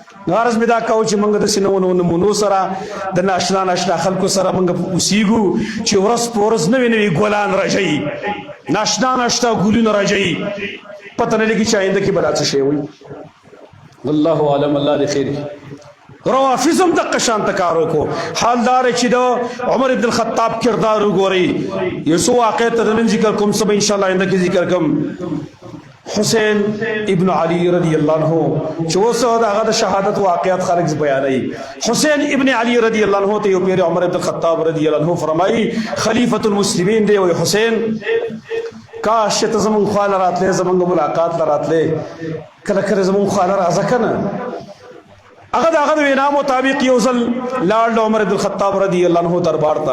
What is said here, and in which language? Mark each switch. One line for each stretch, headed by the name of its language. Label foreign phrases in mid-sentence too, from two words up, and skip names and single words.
Pashto: غرض مې دا کاوه چې موږ د سینونو نمونو سره د ناشنا خلکو سره موږ اوسېږو چې ورځ په ورځ نوې نوې ګلان راځي، ناشنا ګلونه راځي، پته نه لګي چې آینده کې به دا څه شی وي.
Arabic: والله اعلم.
Pashto: الله دې خیر کړي. روافضم دغه شان کار وکړو. حالدار چې د عمر ابن الخطاب کردار وګورئ. یو څو واقعې ته نن ذکر کوم، سبا
Arabic: ان شاء الله
Pashto: آینده کې ذکر کوم. حسین ابن علی
Arabic: رضی اللہ عنہ
Pashto: چې اوس هغه د شهادت واقعات خلک بیانوي. حسین ابن علی
Arabic: رضی اللہ عنہ
Pashto: ته یو پیر عمر ابن الخطاب رضی اللہ عنہ فرمایي
Arabic: خلیفۃ المسلمین
Pashto: دی، وی حسین کاش ته زمون خال راتله، زمونږ ملاقات راتله، کله کله زمون خال راځه کنه. هغه د وینا مطابق یو ځل لاړ عمر ابن الخطاب
Arabic: رضی اللہ عنہ
Pashto: دربار ته.